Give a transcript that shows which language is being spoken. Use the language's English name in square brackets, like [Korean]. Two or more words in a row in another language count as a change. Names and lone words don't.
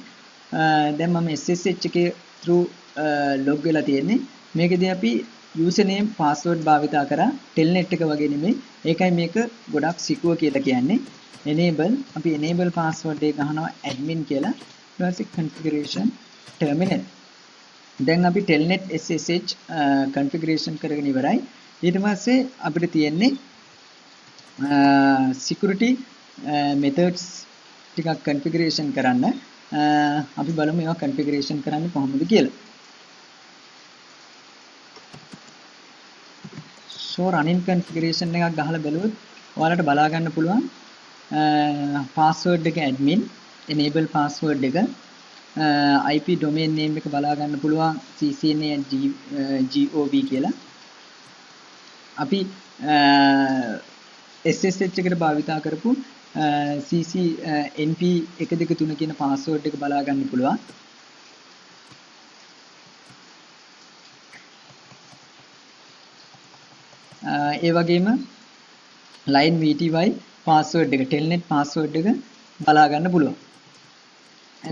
[Sinhala] දැන් මම SSH එකේ through log වෙලා තියෙන්නේ. මේකදී අපි [English] username password [Sinhala] භාවිතා කරා telnet එක වගේ නෙමෙයි. ඒකයි මේක ගොඩක් secure කියලා කියන්නේ. enable අපි [English] enable password [Sinhala] එක ගහනවා admin කියලා. ඊට පස්සේ [English] configuration terminal. [Sinhala] දැන් අපි [English] telnet SSH configuration [Sinhala] කරගෙන ඉවරයි. ඊට පස්සේ අපිට තියෙන්නේ [English] security methods [Sinhala] ටිකක් configuration කරන්න. අපි බලමු ඒවා configuration කරන්නේ කොහොමද කියලා. so [English] running configuration [Sinhala] එකක් ගහලා බලුවොත් ඔයාලට බලා ගන්න පුළුවන් password එක [English] admin enable password [Sinhala] එක [English] IP domain name [Sinhala] එක බලා ගන්න පුළුවන් ccna@gov කියලා. අපි SSH එකට භාවිතා කරපු ccnp 1 2 3 කියන password එක බලා ගන්න පුළුවන්. ඒ වගේම [English] line vty password [Sinhala] එක [English] telnet password [Sinhala] එක බලා ගන්න පුළුවන්.